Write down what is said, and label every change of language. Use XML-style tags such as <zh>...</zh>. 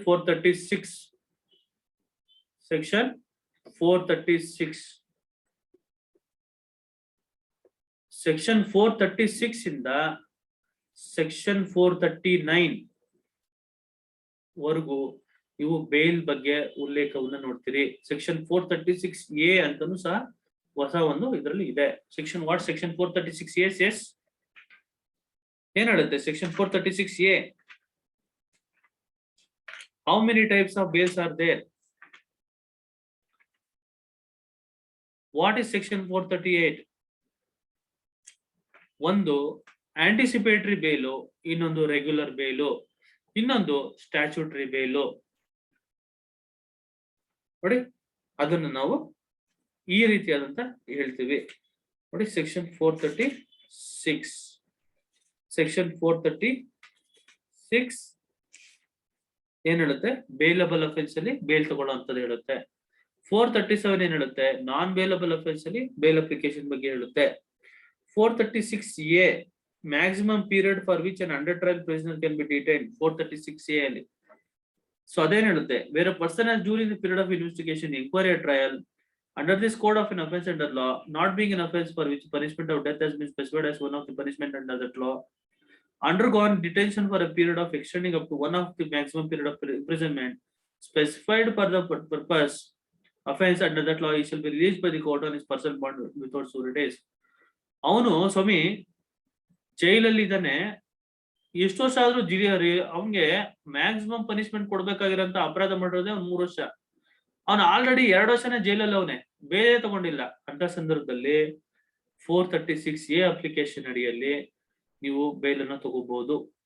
<kn>436 section 436 section 436 ಇಂದ section 439 ವರೆಗೂ ಇವು ಬೇಲ್ ಬಗ್ಗೆ ಉಲ್ಲೇಖವನ್ನ ನೋಡ್ತೀರಿ. ಸೆಕ್ಷನ್ 436A ಅಂತಾನು ಸಹ ಹೊಸ ಒಂದು ಇದರಲ್ಲಿ ಇದೆ. ಸೆಕ್ಷನ್ 436A says ಏನ್ ಹೇಳುತ್ತೆ?</kn> <en>Section 436A, how many types of bails are there? What is section 438?</en> <kn>ಒಂದು ಆಂಟಿಸಿಪೇಟರಿ ಬೇಲು, ಇನ್ನೊಂದು ರೆಗ್ಯುಲರ್ ಬೇಲು, ಇನ್ನೊಂದು ಸ್ಟ್ಯಾಚ್ಯೂಟರಿ ಬೇಲು. ನೋಡಿ, ಅದನ್ನು ನಾವು ಈ ರೀತಿಯಾದಂತ ಹೇಳ್ತೀವಿ. ನೋಡಿ, ಸೆಕ್ಷನ್ 436 ಏನ್ ಹೇಳುತ್ತೆ? ಬೇಲಬಲ್ ಅಫೆನ್ಸ್ ಅಲ್ಲಿ ಬೇಲ್ ತಗೊಳ್ಳೋಂಥದ್ದು ಹೇಳುತ್ತೆ. 437 ಏನ್ ಹೇಳುತ್ತೆ? ನಾನ್ ಬೇಲಬಲ್ ಅಫೆನ್ಸ್ ಅಲ್ಲಿ ಬೇಲ್ ಅಪ್ಲಿಕೇಶನ್ ಬಗ್ಗೆ ಹೇಳುತ್ತೆ.</kn> <en>436A maximum period for which an under trial prisoner can be detained. 436A ಅಲ್ಲಿ so</en> <kn>ಅದೇನ್ ಹೇಳುತ್ತೆ,</kn> <en>ಬೇರೆ person has during the period of investigation, enquiry, trial under this code of an offense under law, not being an offense for which punishment of death has been specified as one of the punishment under that law, undergone detention for a period of extending up to one of the maximum period of imprisonment specified for the purpose offense under that law, he shall be released by the court on his personal bond without surety.</en> <kn>ಅವನು ಸ್ವಾಮಿ ಜೈಲಲ್ಲಿ ಇದ್ದಾನೆ, ಎಷ್ಟು ವರ್ಷ ಆದ್ರೂ ಅವನ್ಗೆ maximum punishment ಕೊಡ್ಬೇಕಾಗಿರೋಂತ ಅಪರಾಧ ಮಾಡಿರೋದೇ 3 ವರ್ಷ. ಅವನು ಆಲ್ರೆಡಿ 2 ವರ್ಷನೇ ಜೈಲಲ್ಲಿ ಅವನೇ, ಬೇರೆ ತಗೊಂಡಿಲ್ಲ. ಅಂತ ಸಂದರ್ಭದಲ್ಲಿ 436A ಅಪ್ಲಿಕೇಶನ್ ಅಡಿಯಲ್ಲಿ ನೀವು ಬೇಲ್ ಅನ್ನ ತಗೋಬಹುದು.</kn>